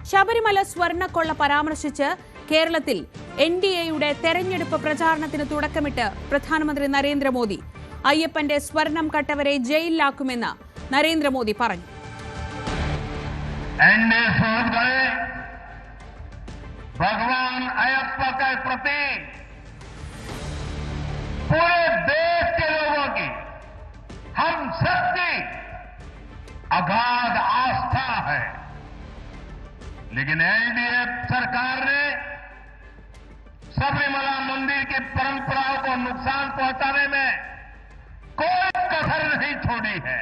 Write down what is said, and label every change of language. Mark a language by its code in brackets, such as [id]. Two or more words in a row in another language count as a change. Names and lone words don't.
[ml] ശബരിമല സ്വർണ്ണക്കൊള്ള പരാമർശിച്ച് കേരളത്തിൽ എൻഡിഎയുടെ തെരഞ്ഞെടുപ്പ് പ്രചാരണത്തിന് തുടക്കമിട്ട് പ്രധാനമന്ത്രി നരേന്ദ്രമോദി. അയ്യപ്പന്റെ സ്വർണം കട്ടവരെ ജയിലിലാക്കുമെന്ന് നരേന്ദ്രമോദി പറഞ്ഞു. [hi] भगवान अयप्पा के प्रति पूरे देश के लोगों की हम सबकी अगाध आस्था है, लेकिन एनडीए सरकार ने सबरीमला मंदिर की परंपराओं को नुकसान पहुंचाने में कोई कसर नहीं छोड़ी है.